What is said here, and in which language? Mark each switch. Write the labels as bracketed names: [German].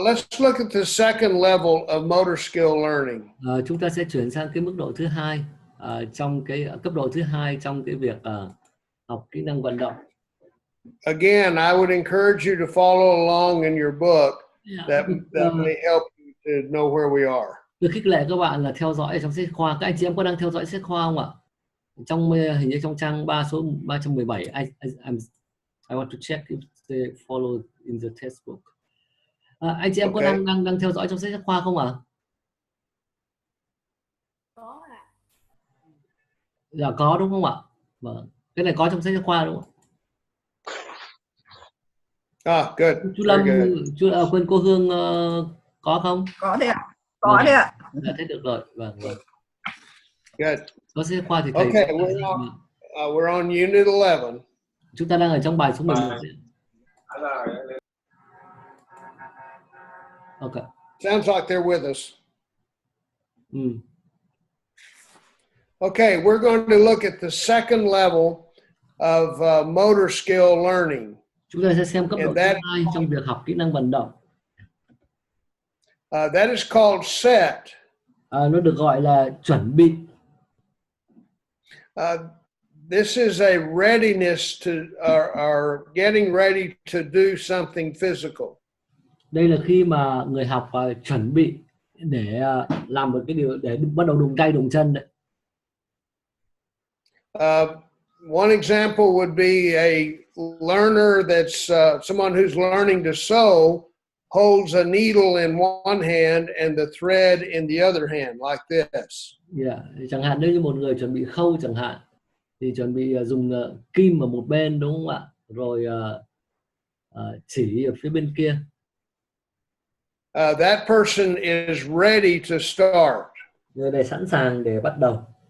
[English] Let's look at the second level of motor skill learning. [Vietnamese] Chúng ta sẽ chuyển sang cái mức độ thứ hai, trong cái cấp độ thứ hai trong cái việc học kỹ năng vận động. [English] Again, I would encourage you to follow along in your book. That may help you to know where we are. [Vietnamese] Tôi khích lệ các bạn là theo dõi trong sách khoa. Các anh chị em có đang theo dõi sách khoa không ạ? Trong hình như trong trang số 317, [English] I want to check if they follow in the textbook. [Vietnamese] Anh chị em có đang theo dõi trong sách khoa không ạ? Có ạ. Dạ có đúng không ạ? Vâng. Cái này có trong sách khoa đúng không? [English] Good. [Vietnamese] Chú Lâm, quên cô Hương có không? Có đấy ạ. Có đấy ạ. Đã thấy được rồi. Vâng. [English] Good. [Vietnamese] Có sách khoa thì thầy. [English] Okay, we're on unit 11. [Vietnamese] Chúng ta đang ở trong bài số 11. [English] Okay. Sounds like they're with us. Okay, we're going to look at the second level of motor skill learning. [Vietnamese] Chúng ta sẽ xem cấp độ thứ hai trong việc học kỹ năng vận động. [English] That is called set. [Vietnamese] Nó được gọi là chuẩn bị. [English] This is a readiness to or getting ready to do something physical. [Vietnamese] Đây là khi mà người học chuẩn bị để làm một cái điều, để bắt đầu đụng tay đụng chân đấy. [English] One example would be a learner that's someone who's learning to sew holds a needle in one hand and the thread in the other hand like this. [Vietnamese] Chẳng hạn nếu như một người chuẩn bị khâu chẳng hạn thì chuẩn bị dùng kim ở một bên đúng không ạ? Rồi chỉ ở phía bên kia. [English] That person is ready to start. [Vietnamese] Người này sẵn sàng để bắt đầu.